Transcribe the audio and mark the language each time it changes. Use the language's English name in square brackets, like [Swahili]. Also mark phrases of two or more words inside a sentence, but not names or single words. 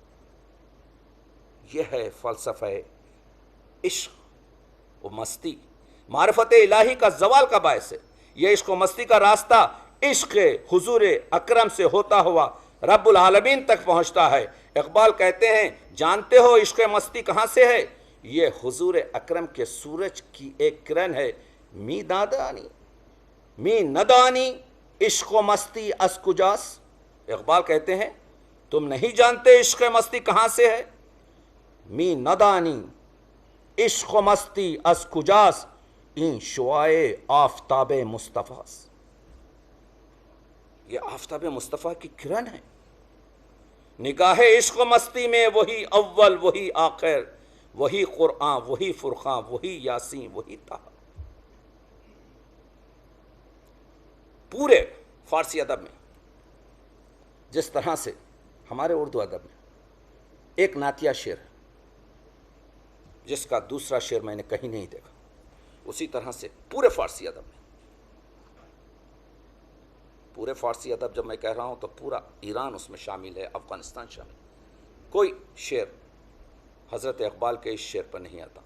[Urdu] یہ ہے فلسفہ عشق و مستی، معرفت الہی کا زوال کا باعث ہے۔ یہ عشق و مستی کا راستہ عشق حضور اکرم سے ہوتا ہوا رب العالمین تک پہنچتا ہے۔ اقبال کہتے ہیں جانتے ہو عشق مستی کہاں سے ہے؟ یہ حضور اکرم کے سورج کی ایک کرن ہے۔ [Persian] می ندانی عشق و مستی از کجاس۔ [Urdu] اقبال کہتے ہیں تم نہیں جانتے عشق مستی کہاں سے ہے؟ [Persian] می ندانی عشق و مستی از کجاس، این شعائے آفتاب مصطفیٰ۔ [Urdu] یہ آفتاب مصطفیٰ کی کرن ہے۔ نگاہ عشق و مستی میں وہی اول وہی آخر، وہی قرآن وہی فرقان وہی یاسین وہی طہ۔ پورے فارسی ادب میں جس طرح سے ہمارے اردو ادب میں ایک نعتیہ شعر ہے جس کا دوسرا شعر میں نے کہیں نہیں دیکھا، اسی طرح سے پورے فارسی ادب میں، پورے فارسی ادب جب میں کہہ رہا ہوں تو پورا ایران اس میں شامل ہے، افغانستان شامل ہے، کوئی شعر حضرت اقبال کے اس شعر پر نہیں آتا۔